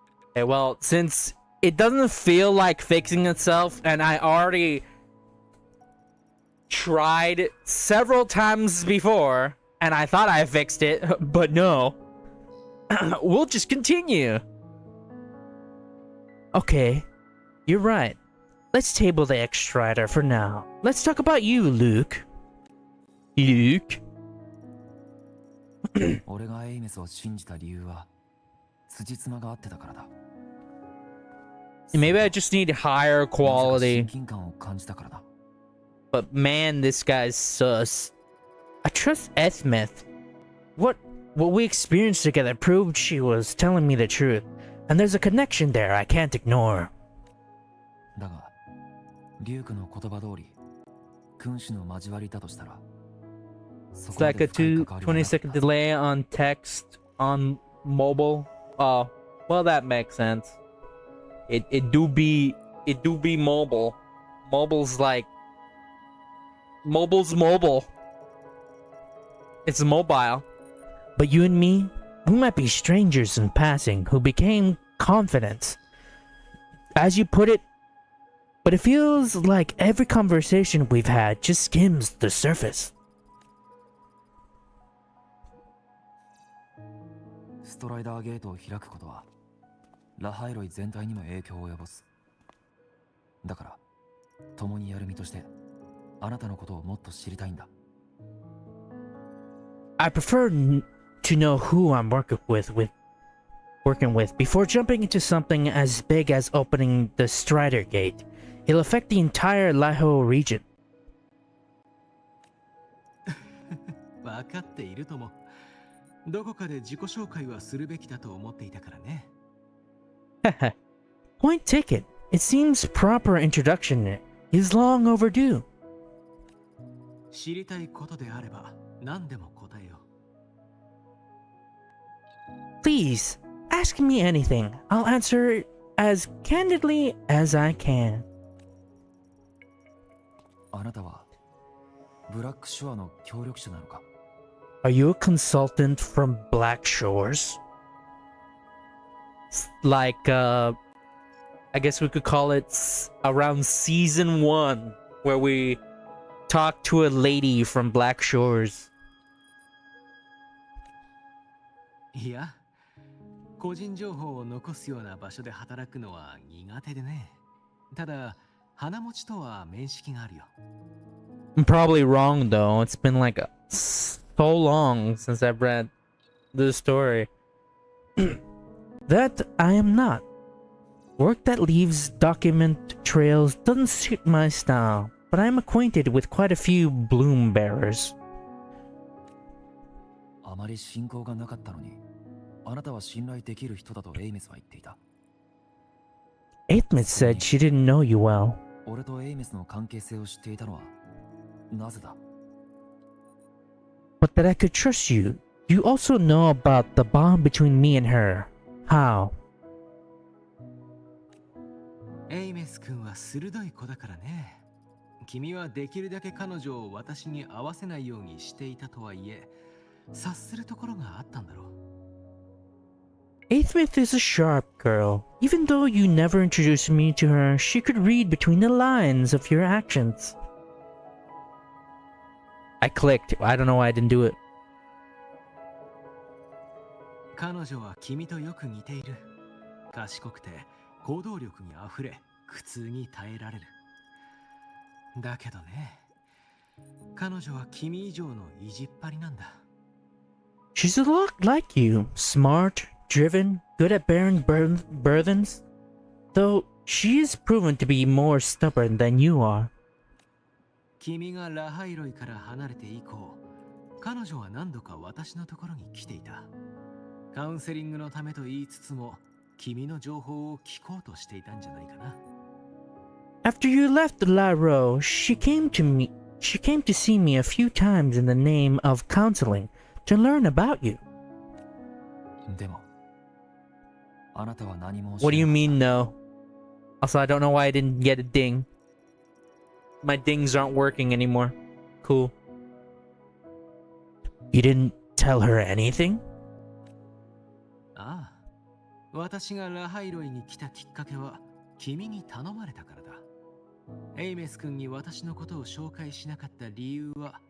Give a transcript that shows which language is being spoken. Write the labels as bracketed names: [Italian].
[English] Okay, well, since it doesn't feel like fixing itself, and I already tried several times before, and I thought I fixed it, but no. We'll just continue. Okay, you're right. Let's table the extraditor for now. Let's talk about you, Luke. Luke? [Japanese] 俺がエイメスを信じた理由は辻褄が合ってたからだ。 [English] Maybe I just need higher quality. [Japanese] 親近感を感じたからだ。 [English] But man, this guy's sus. I trust Ethmith. What we experienced together proved she was telling me the truth. And there's a connection there I can't ignore. [Japanese] だが、リュウクの言葉通り、君主の交わりだとしたら、 [English] It's like a 20-second delay on text on mobile. Oh, well that makes sense. It do be mobile. Mobile's mobile. It's mobile. But you and me, we might be strangers in passing who became confidants. As you put it, but it feels like every conversation we've had just skims the surface. [Japanese] ストライダーゲートを開くことはラハイロイ全体にも影響を及ぼす。だから共にやる身としてあなたのことをもっと知りたいんだ。 [English] I prefer to know who I'm working with before jumping into something as big as opening the Strider Gate. It'll affect the entire Laiho region. [Japanese] 分かっているとも。どこかで自己紹介はするべきだと思っていたからね。 [English] Point taken. It seems proper introduction is long overdue. [Japanese] 知りたいことであれば何でも答えよう。 [English] Please, ask me anything. I'll answer as candidly as I can. [Japanese] あなたはブラックショアの協力者なのか？ [English] Are you a consultant from Black Shores? Like, I guess we could call it around season 1, where we talked to a lady from Black Shores. [Japanese] いや、個人情報を残すような場所で働くのは苦手でね。ただ、花持ちとは面識があるよ。 [English] I'm probably wrong though. It's been like so long since I've read the story. That I am not. Work that leaves document trails doesn't suit my style, but I am acquainted with quite a few bloom bearers. [Japanese] あまり信仰がなかったのに、あなたは信頼できる人だとエイメスは言っていた。 [English] Aethmith said she didn't know you well. [Japanese] 俺とエイメスの関係性を知っていたのはなぜだ？ [English] But that I could trust you. You also know about the bond between me and her. How? [Japanese] エイメス君は鋭い子だからね。君はできるだけ彼女を私に合わせないようにしていたとはいえ、察するところがあったんだろう。 [English] Aethmith is a sharp girl. Even though you never introduced me to her, she could read between the lines of your actions. I clicked. I don't know why I didn't do it. [Japanese] 彼女は君とよく似ている。賢くて行動力にあふれ、苦痛に耐えられる。だけどね、彼女は君以上の意地っ張りなんだ。 [English] She's a lot like you. Smart, driven, good at bearing burthens. Though she is proven to be more stubborn than you are. [Japanese] 君がラハイロイから離れて以降、彼女は何度か私のところに来ていた。カウンセリングのためと言いつつも、君の情報を聞こうとしていたんじゃないかな。 [English] After you left La Roe, she came to see me a few times in the name of counseling to learn about you. [Japanese] でも、あなたは何も [English] What do you mean, no? Also, I don't know why I didn't get a ding. My dings aren't working anymore. Cool. You didn't tell her anything? [Japanese] ああ、私がラハイロイに来たきっかけは君に頼まれたからだ。エイメス君に私のことを紹介しなかった理由は